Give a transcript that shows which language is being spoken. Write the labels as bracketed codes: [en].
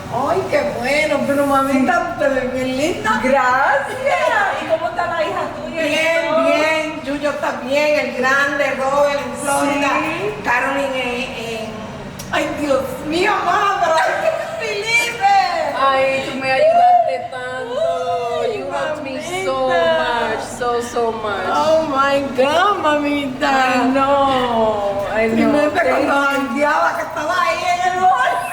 [es] Ay, qué bueno, pero mamita, te ves bien linda. Gracias. ¿Y cómo está la hija tuya? Bien, Yuyo está bien, el grande, Robert en Florida, Sí. Caroline ay, Dios mío, mamá, pero Felipe. Ay, tú me ayudaste tanto. [en] You helped me so much, so much. Oh my God, mamita. I know. [es] Y me cuando jangueaba que estaba ahí en el bol.